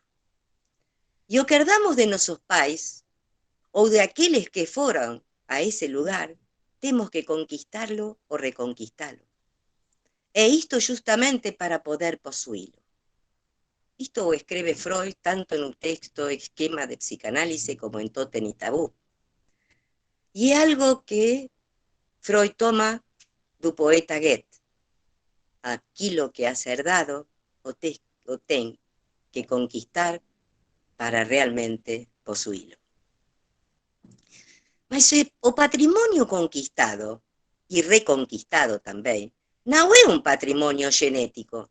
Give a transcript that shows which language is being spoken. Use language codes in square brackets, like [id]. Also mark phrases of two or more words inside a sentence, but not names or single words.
[gl] E o que herdamos de nosos pais ou de aqueles que foron a ese lugar, temos que conquistarlo ou reconquistalo. E isto justamente para poder posuílo. Isto o escribe Freud tanto no texto Esquema de Psicanálisis como en Tótem y Tabú. E é algo que Freud toma do poeta Goethe. [pt] Aquilo que has herdado o ten que conquistar para realmente possuí-lo. Mas o patrimônio conquistado, e reconquistado também, não é um patrimônio genético.